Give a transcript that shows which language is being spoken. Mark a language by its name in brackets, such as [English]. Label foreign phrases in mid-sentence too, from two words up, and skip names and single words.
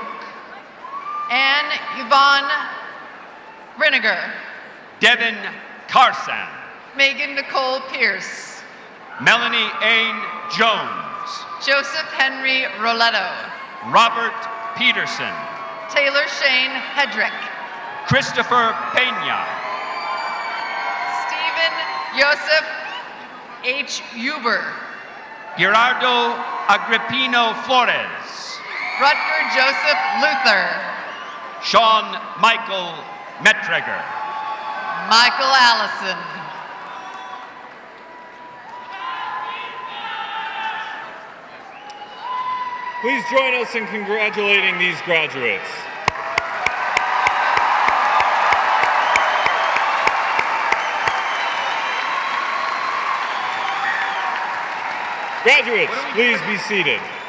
[English] Anne Yvonne Riniger. Devin Carsan. Megan Nicole Pierce. Melanie Ain Jones. Joseph Henry Roletto. Robert Peterson. Taylor Shane Hedrick. Christopher Pena. Stephen Joseph H. Huber. Gerardo Agrippino Flores. Rutger Joseph Luther. Sean Michael Mettreger. Michael Allison. Please join us in congratulating these graduates. Graduates, please be seated.